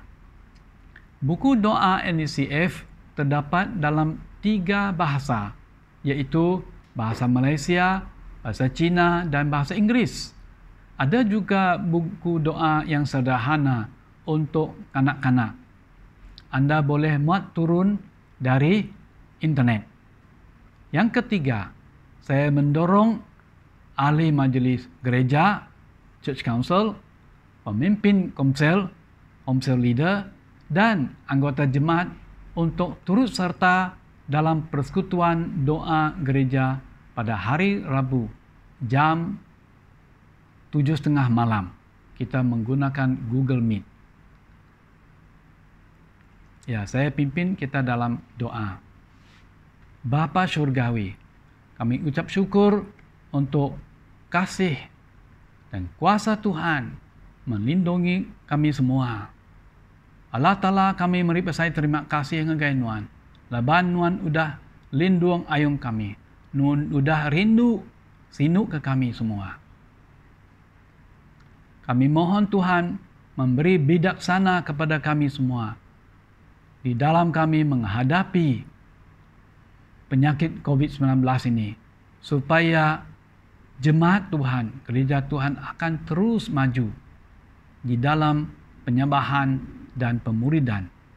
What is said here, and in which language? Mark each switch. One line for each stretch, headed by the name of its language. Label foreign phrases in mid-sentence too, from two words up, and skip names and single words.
Malay: Buku doa NECF terdapat dalam 3 bahasa, yaitu bahasa Malaysia, bahasa Cina dan bahasa Inggris. Ada juga buku doa yang sederhana untuk kanak-kanak. Anda boleh muat turun dari internet. Yang ketiga, saya mendorong ahli majlis gereja,
English: church council,
Malay: pemimpin komsel, komsel leader, dan anggota jemaat untuk turut serta dalam persekutuan doa gereja pada hari Rabu jam 7:30 malam. Kita menggunakan Google Meet. Ya, saya pimpin kita dalam doa. Bapa Syurgawi, kami ucap syukur untuk kasih dan kuasa Tuhan melindungi kami semua.
Iban: Allah Ta'ala kami meri pasai terima kasih ngegai Nuan. Laban Nuan udah lindung ayung kami. Nuan udah rindu sinuk ke kami semua.
Malay: Kami mohon Tuhan memberi bijaksana kepada kami semua di dalam kami menghadapi penyakit COVID-19 ini, supaya jemaat Tuhan, gereja Tuhan akan terus maju di dalam penyembahan dan pemuridan.